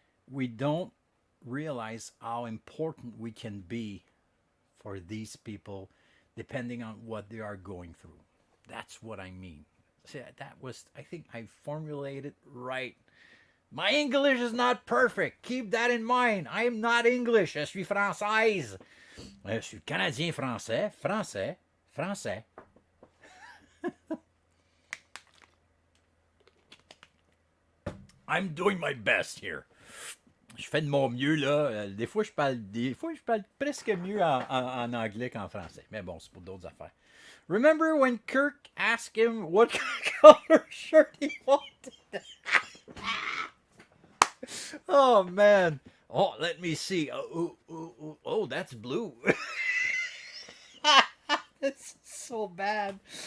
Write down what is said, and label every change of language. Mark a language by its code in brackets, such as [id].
[en] We don't realize how important we can be for these people depending on what they are going through. That's what I mean. See, that was, I think I formulated right. My English is not perfect. Keep that in mind. I am not English. [fr] Je suis française. [en] Je suis canadien français. Français. Français. I'm doing my best here. [fr] Je fais de mon mieux, là. Des fois, je parle presque mieux en anglais qu'en français. Mais bon, c'est pour d'autres affaires. [en] Remember when Kirk asked him what color shirt he wanted? Oh, man. Oh, let me see. Oh, that's blue. It's so bad.